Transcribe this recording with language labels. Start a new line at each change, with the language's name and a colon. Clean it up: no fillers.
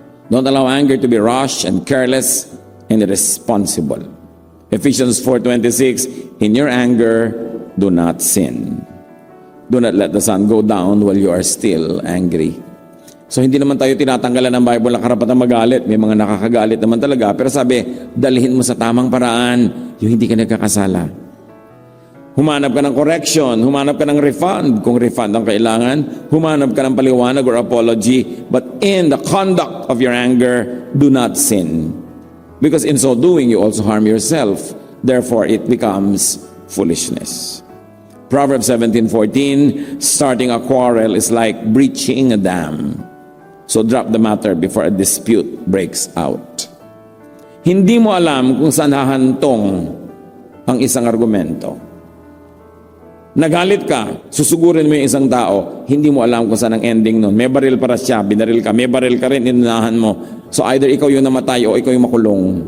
English: Don't allow anger to be rash and careless and irresponsible. Ephesians 4:26, in your anger, do not sin. Do not let the sun go down while you are still angry.
Filipino: So hindi naman tayo tinatanggalan ng Bible na karapatan magalit. May mga nakakagalit naman talaga. Pero sabi, dalhin mo sa tamang paraan yung hindi ka nagkakasala. Humanap ka ng correction, humanap ka ng refund kung refund ang kailangan, humanap ka ng paliwanag or apology,
English: but in the conduct of your anger, do not sin. Because in so doing, you also harm yourself. Therefore, it becomes foolishness. Proverbs 17:14, starting a quarrel is like breaching a dam. So drop the matter before a dispute breaks out.
Filipino: Hindi mo alam kung saan hahantong ang isang argumento. Nagalit ka, susugurin mo yung isang tao, hindi mo alam kung saan ang ending nun. May baril para siya, binaril ka, may baril ka rin, inunahan mo. So either ikaw yung namatay o ikaw yung makulong.